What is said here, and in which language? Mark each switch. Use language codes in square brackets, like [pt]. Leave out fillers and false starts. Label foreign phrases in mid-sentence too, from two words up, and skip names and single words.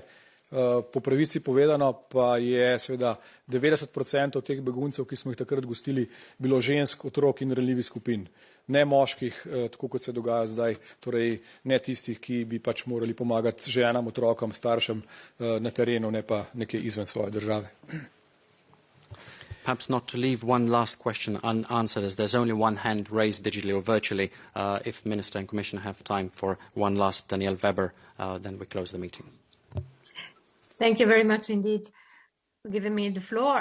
[sl] Po pravici povedano pa je seveda 90% teh beguncev, ki smo jih takrat gostili, bilo žensk, otrok in ranljivih skupin. Ne moških, tako kot se dogaja zdaj, torej ne tistih, ki bi pač morali pomagati ženam, otrokom, staršem na terenu, ne pa nekje izven svoje države. [en] Perhaps not to leave one last question unanswered, as there's only one hand raised digitally or virtually. If Minister and Commissioner have time for one last, Danielle Weber, then we close the meeting. Thank you very much indeed for giving me the floor.